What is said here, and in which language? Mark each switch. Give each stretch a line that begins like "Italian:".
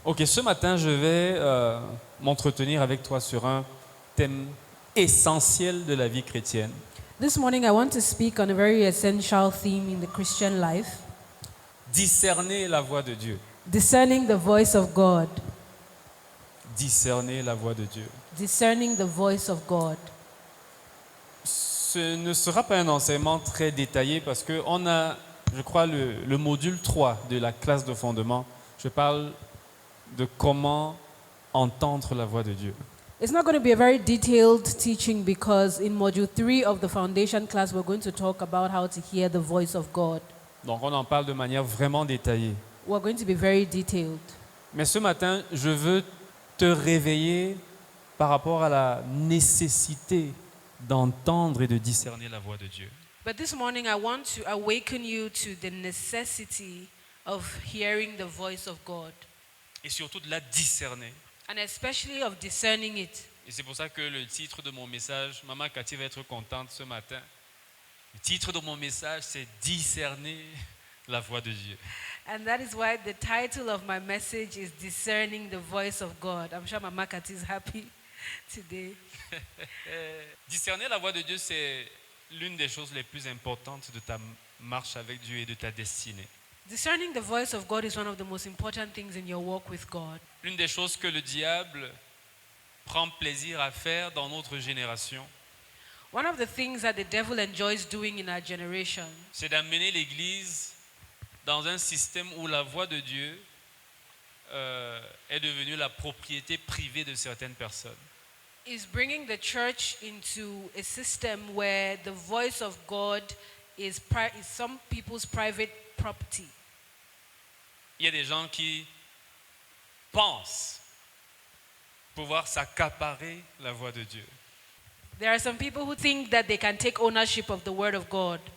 French: Ok, ce matin, je vais m'entretenir avec toi sur un thème essentiel de la vie chrétienne.
English: This morning, I want to speak on a very essential theme in the Christian life:
French: Discerner la voix de Dieu.
English: discerning the voice of God.
French: Discerner la voix de Dieu.
English: Discerning the voice of God.
French: Ce ne sera pas un enseignement très détaillé parce qu'on a, je crois, le module 3 de la classe de fondement. Je parle de comment entendre la voix de Dieu.
English: It's not going to be a very detailed teaching because in module 3 of the foundation class, we're going to talk about how to hear the voice of God.
French: Donc on en parle de manière vraiment détaillée.
English: We're going to be very detailed.
French: Mais ce matin, je veux te réveiller par rapport à la nécessité d'entendre et de discerner la voix de Dieu.
English: But this morning, I want to awaken you to the necessity of hearing the voice of God,
French: Et surtout de la discerner.
English: and especially of discerning it.
French: Et c'est pour ça que le titre de mon message, Maman Cathy va être contente ce matin. Le titre de mon message, c'est Discerner la voix de Dieu.
English: And that is why the title of my message is Discerning the Voice of God. I'm sure Mama Kat is happy today.
French: Discerner la voix de Dieu, c'est l'une des choses les plus importantes de ta marche avec Dieu et de ta destinée.
English: Discerning the voice of God is one of the most important things in your walk with God.
French: L'une des choses que le diable prend plaisir à faire dans notre génération,
English: One of the things that the devil enjoys doing in our generation
French: c'est d'amener l'Église dans un système où la voix de Dieu est devenue la propriété privée de certaines personnes.
English: is bringing the church into a system where the voice of God is some people's private property.
French: Il y a des gens qui pensent pouvoir s'accaparer la voix de Dieu.
English: There are some people who think that they can take ownership of the word of God.